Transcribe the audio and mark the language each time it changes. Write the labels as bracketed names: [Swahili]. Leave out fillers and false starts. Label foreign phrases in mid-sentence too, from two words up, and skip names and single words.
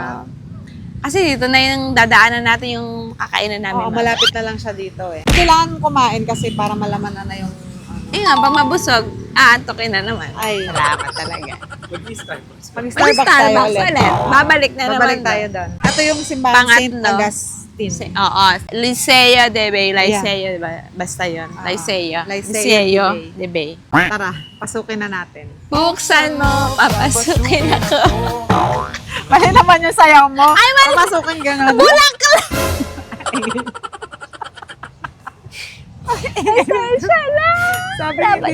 [Filipino] Kasi dito na yung dadaanan natin yung kakainan namin. Oo, malapit na lang siya dito eh. Kailangan kumain kasi para malaman na yung... Eh nga, pag mabusog, aantokin na naman. Ay, Salamat talaga. Mag-Starbucks. mag-Starbucks tayo ulit. Babalik na Babalik naman tayo doon. Ito yung simbahan St. Pangatlo. Augustine. Oo. Liceo de Bay. Liceo, diba? Basta yun. Ah, Liceo. Liceo de Bay. Tara, pasukin na natin. Buksan mo, papasukin ako. Mali naman yung sayaw mo. Ay, mali. Pasukin gano'n. Bulak ka lang! Pasensya lang! Sabi Dapat